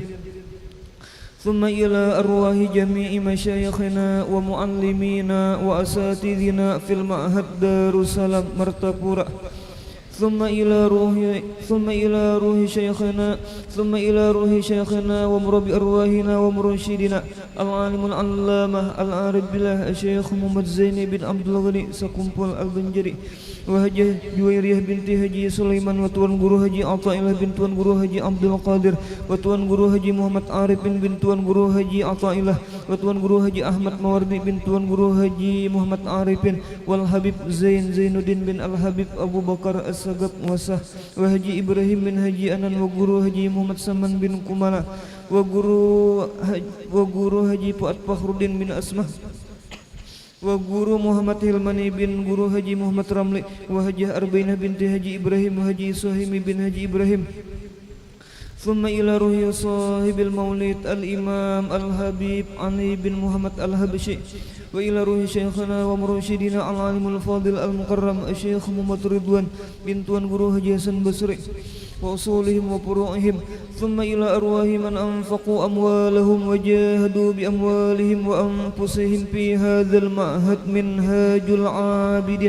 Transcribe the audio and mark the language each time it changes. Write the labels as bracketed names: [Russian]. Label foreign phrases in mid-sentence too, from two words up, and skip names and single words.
[Arabic] ثم إلى أرواح جميع مشايخنا ومعلمينا وأساتيذنا في المعهد Darussalam Martapura. ثم إلى روح شيخنا ومربي أرواحنا ومرشدنا العالم العلامة العارف بالله الشيخ محمد زين بن عبد الغني سكومبول البنجري وهجة جويرية بنت Haji Sulaiman wa Tuan Guru Haji Athaillah bin Tuan Guru Haji Abdul Qadir wa Tuan Guru Haji Muhammad Arif bin Tuan Guru Haji Athaillah wa Tuan Guru Haji Ahmad Mawardi bin Tuan Guru Haji Muhammad Arifin wal Habib Zainuddin bin Al Habib Abu Bakar As-Sagab Wasah wa Haji Ibrahim bin Haji Anan wa Guru Haji Muhammad Saman bin Kumala wa Guru Haji Fuad Fakhruddin bin Asma wa Guru Muhammad Hilmani bin Guru Haji Muhammad Ramli wa Hajah Arbainah binti Haji Ibrahim wa Haji Suhaimi bin Haji Ibrahim ثم إلى روح صاحب المولد الإمام الحبيب علي بن محمد الحبشي وإلى روح شيخنا ومرشدنا العالم الفاضل المكرم الشيخ محمد رضوان بن Tuan Guru Haji Hasan Basri وأصولهم وفروعهم ثم إلى أرواح من أنفقوا أموالهم وجاهدوا بأموالهم وأنفسهم في هذا المعهد منهاج العابدين